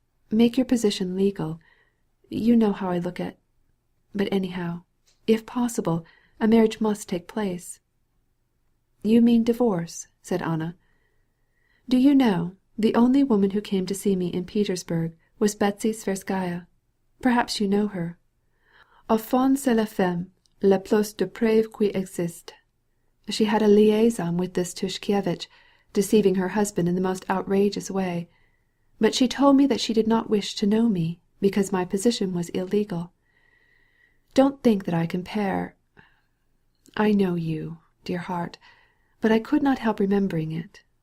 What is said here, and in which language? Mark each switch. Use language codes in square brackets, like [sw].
[en] Make your position legal. You know how I look at— But anyhow, if possible, a marriage must take place." "You mean divorce," said Anna. "Do you know, the only woman who came to see me in Petersburg was Betsy Tverskaya. Perhaps you know her. [fr] Au fond c'est la femme la plus depravée qui existe. [en] She had a liaison with this Tushkevitch, deceiving her husband in the most outrageous way. But she told me that she did not wish to know me, because my position was illegal. Don't think that I compare. I know you, dear heart, but I could not help remembering it.